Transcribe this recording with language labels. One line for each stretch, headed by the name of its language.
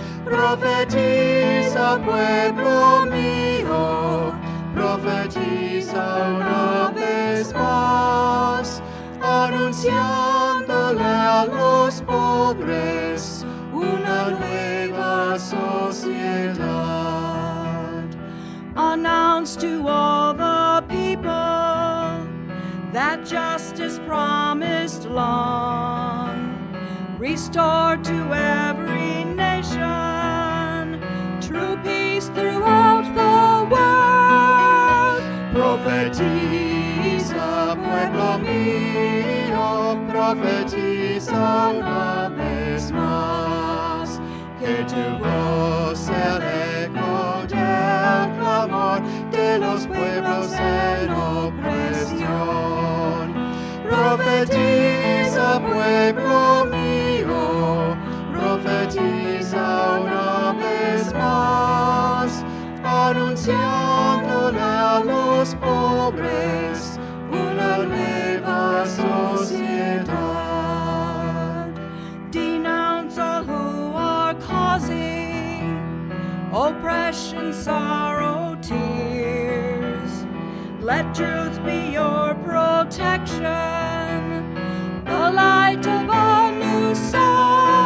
Spanish: Profetiza, pueblo mío, profetiza una vez más, anunciándole a los pobres una nueva sociedad.
English: Announce to all the people that justice promised long, restore to every nation true peace throughout the world.
Spanish: Profetiza, pueblo mío, profetiza una vez más, que tu voz sea el eco del clamor de los pueblos en opresión. Profetiza, pueblo mío, profetiza una vez más, anunciándole a los pobres una nueva sociedad.
English: Denounce all who are causing oppression, sorrow, tears. Let truth be your protection, the light of a new song.